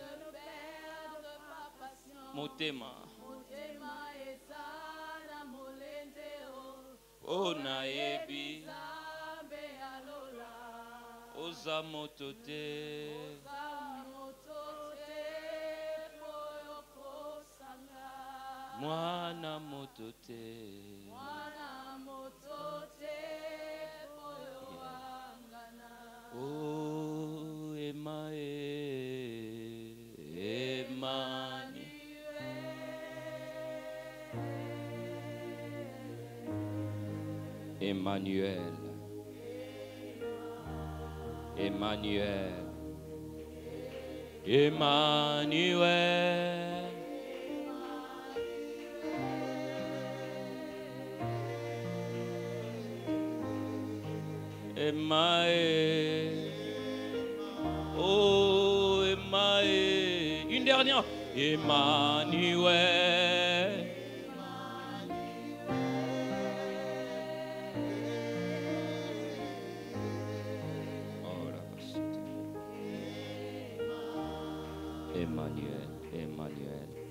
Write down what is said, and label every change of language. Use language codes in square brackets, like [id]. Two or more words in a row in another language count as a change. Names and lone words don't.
[ln] Motema. O naebi. Oza motote. Mwana motote. Oh Emmanuel. Emmanuel. Emmanuel. Emmanuel. Oh Emmanuel. [fr] Une dernière. Emmanuel. Emmanuel, Emmanuel.